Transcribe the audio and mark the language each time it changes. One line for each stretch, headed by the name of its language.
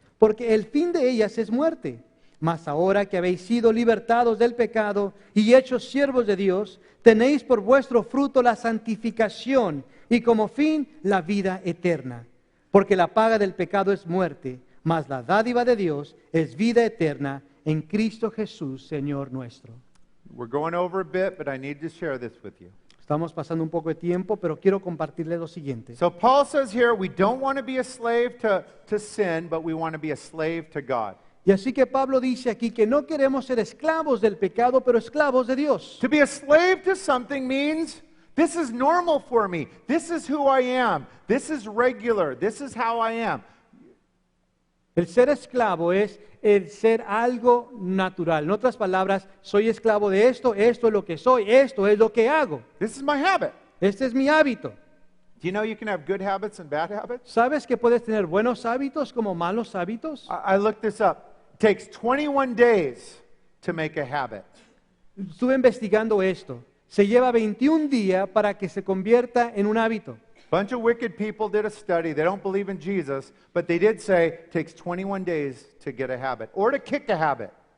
Spanish: Porque el fin de ellas es muerte. Mas ahora que habéis sido libertados del pecado y hechos siervos de Dios, tenéis por vuestro fruto la santificación y como fin la vida eterna. Porque la paga del pecado es muerte, mas la dádiva de Dios es vida eterna en Cristo Jesús, Señor nuestro.
English: We're going over a bit, but I need to share this with you.
Spanish: Estamos pasando un poco de tiempo, pero quiero compartirles lo siguiente.
English: So Paul says here, we don't want to be a slave to sin, but we want to be a slave to God.
Spanish: Y así que Pablo dice aquí que no queremos ser esclavos del pecado, pero esclavos de Dios.
English: To be a slave to something means this is normal for me. This is who I am. This is regular. This is how I am.
Spanish: El ser esclavo es el ser algo natural. En otras palabras, soy esclavo de esto, esto es lo que soy, esto es lo que hago.
English: This is my habit.
Spanish: Este es mi hábito.
English: Do you know you can have good habits and bad habits?
Spanish: ¿Sabes que puedes tener buenos hábitos como malos hábitos?
English: I looked this up. It takes 21 days to make a habit.
Spanish: Estuve investigando esto. Se lleva 21 días para que se convierta en un hábito.
English: Bunch of wicked people did a study. They don't believe in Jesus, but they did say it takes 21 days to get a habit or to kick a habit.